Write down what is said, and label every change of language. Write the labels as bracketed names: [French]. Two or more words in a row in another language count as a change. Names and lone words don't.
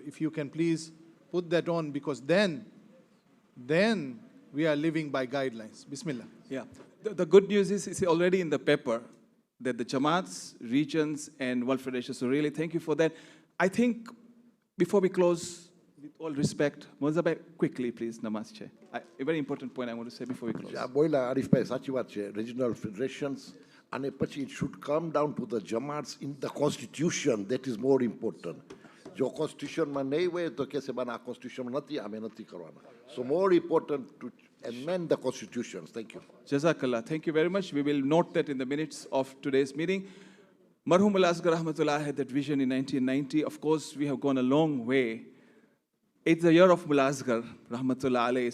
[English] If you can please put that on, because then we are living by guidelines. Bismillah. Yeah. The good news is it's already in the paper that the Jamaats, regions, and World Federation. So really, thank you for that. I think before we close, with all respect, Mozabai, quickly, please, Namaste. A very important point I want to say before we close. [Gujarati] બોલા હરીફભાઈ સાચી વાત છે [English] regional federations [Gujarati] અને પછી [English] it should come down to the Jamaats in the constitution. That is more important. [Gujarati] જો constitutionમાં નહીં હોય તો કહેશે બાના આ constitution નથી અમે નથી કરવાના. [English] So more important to amend the constitutions. Thank you. Jazakallah. Thank you very much. We will note that in the minutes of today's meeting. Marhum Al-Asghar Rahmatullah had that vision in 1990. Of course, we have gone a long way. It's the year of Mullah Asghar Rahmatullah alayhi.